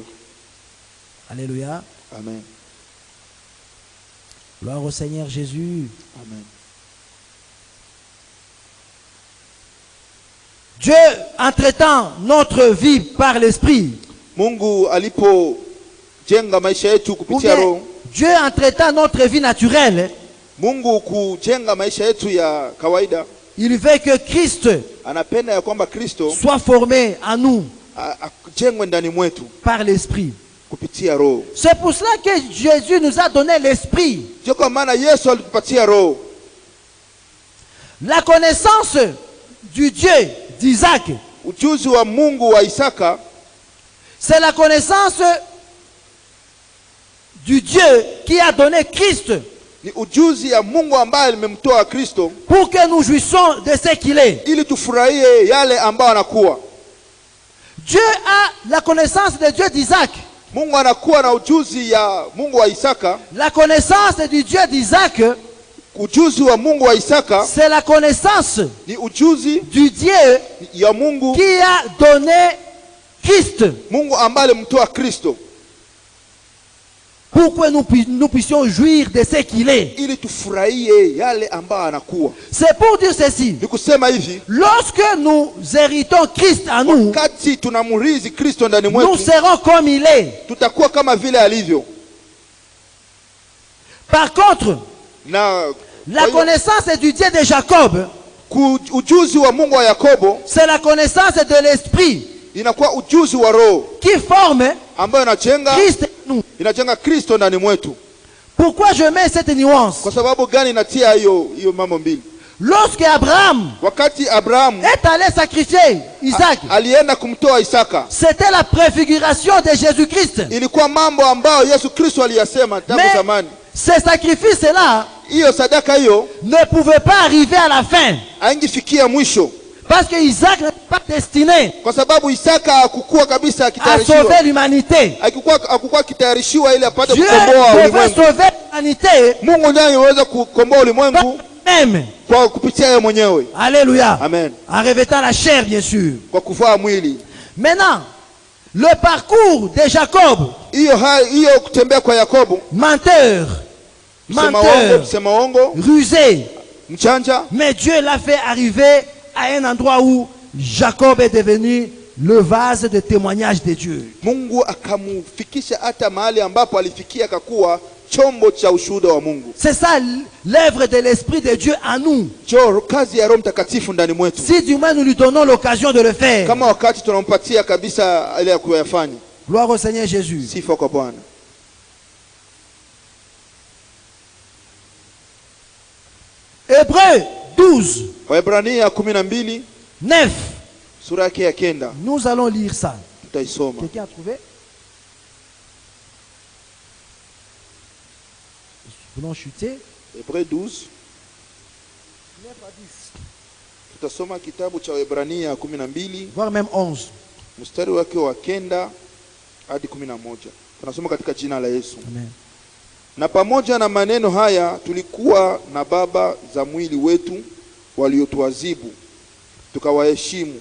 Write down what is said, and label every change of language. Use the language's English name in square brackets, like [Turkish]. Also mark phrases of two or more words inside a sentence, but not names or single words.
[French] Alléluia. Amen. Gloire au Seigneur Jésus. Amen. Dieu entretant notre vie par l'Esprit. [Swahili] Mungu alipojenga maisha yetu [French] Ou [Swahili] kupitia [French] bien, [Swahili] roho, [French] Dieu entretant notre vie naturelle. [Swahili] Mungu kujenga maisha yetu ya kawaida, [French] Il veut que Christ [Swahili] anapenda ya kwamba Kristo [French] soit formé en nous [Swahili] ajengwe ndani mwetu [French] par l'Esprit. [Swahili] kupitia roho. [French] C'est pour cela que Jésus nous a donné l'Esprit. [Swahili] Ndio kwa maana Yesu alitupatia roho. [French] La connaissance du Dieu d'Isaac, [Swahili] ujuzi wa Mungu wa Isaka [French] c'est la connaissance du Dieu qui a donné Christ [Swahili] ni ujuzi ya Mungu ambaye alimemtoa Kristo [French] pour que nous jouissions de ce qu'il est. [Swahili] ili tufurahie yale ambayo anakuwa. [French] Dieu a la connaissance de Dieu d'Isaac. [Swahili] Mungu anakuwa na ujuzi ya Mungu wa Isaka. [French] La connaissance du Dieu d'Isaac, [Swahili] Ujuzi wa Mungu wa Isaka [French] c'est la connaissance [Swahili] ni ujuzi [French] du Dieu [Swahili] ya Mungu, [French] qui a donné Christ [Swahili] Mungu ambaye alimtoa Kristo [French] pour que nous puissions jouir de ce qu'il est. [Swahili] ili tufurahie yale ambayo anakuwa. [French] C'est pour dire ceci. [Swahili] Ni kusema hivi, [French] Lorsque nous héritons Christ en nous, [Swahili] wakati tunamurithi Kristo ndani [French] nous [Swahili] mwetu, [French] serons comme il est. [Swahili] tutakuwa kama vile alivyo. [French] Par contre, [Swahili] Na [French] la connaissance du Dieu de Jacob, [Swahili] ujuzi wa Mungu wa Yakobo [French] c'est la connaissance de l'Esprit [Swahili] inakuwa ujuzi wa Roho [French] qui forme [Swahili] ambayo [French] Christ en nous. [Swahili] inajenga Kristo ndani mwetu. [French] Pourquoi je mets cette nuance? [Swahili] Kwa sababu gani inatia hiyo mambo mbili? [French] Lorsque Abraham [Swahili] Wakati Abrahamu [French] est allé sacrifier Isaac, [Swahili] alienda kumtoa Isaka, [French] c'était la préfiguration de Jésus-Christ. [Swahili] ilikuwa mambo ambayo Yesu Kristo aliyasema tangu [French] Mais [Swahili] zamani. [French] ce sacrifice-là [Swahili] Hiyo sadaka hiyo [French] ne pouvait pas arriver à la fin. [Swahili] haingifikia mwisho, [French] Parce que Isaac n'était pas destiné [Swahili] kwa sababu Isaka hakukuwa kabisa [French] à [Swahili] akitayarishiwa, [French] sauver l'humanité. [Swahili] hakukuwa akitayarishiwa ili apate [French] Dieu [Swahili] kukomboa [French] devait [Swahili] ulimwengu. [French] sauver l'humanité [Swahili] Mungu ndiye anaweza kukomboa ulimwengu [French] même. [Swahili] kwa kupitia yeye mwenyewe. [French] Alléluia. Amen. En revêtant la chair, bien sûr. [Swahili] Kwa kuvaa mwili. [French] Maintenant, le parcours de Jacob, [Swahili] Hiyo kutembea kwa Yakobo, [French] menteur, [Swahili] msema uongo, [French] rusé, [Swahili] mchanja, [French] mais Dieu l'a fait arriver à un endroit où Jacob est devenu le vase de témoignage de Dieu. [Swahili] Mungu akamufikisha hata mahali ambapo alifikia akakuwa chombo cha ushuhuda wa Mungu. [French] C'est ça l'œuvre de l'Esprit de Dieu en nous. [Swahili] Kazi ya Roho Mtakatifu ndani mwetu. [French] Si du moins nous lui donnons l'occasion de le faire. [Swahili] Kama wakati tunampatia kabisa ile ya kuyafanya. [French] Gloire au Seigneur Jésus. [Swahili] Sifa kwa Bwana. [French] Hébreux 12. [Swahili] Waebrania 12 [French] 9. [Swahili] sura yake ya 9. [French] Nous allons lire ça. [Swahili] Tutaisoma. [French] Quelqu'un a trouvé? Nous voulons chuter. Hébreux 12. 9 à 10. [Swahili] Tutasoma kitabu cha Waebrania 12 [French] Voire même 11. [Swahili] mstari wake wa 9 hadi 11. Tunasoma katika jina la Yesu. Amen. Na pamoja na maneno haya tulikuwa na baba za mwili wetu waliotuadhibu tukawaheshimu.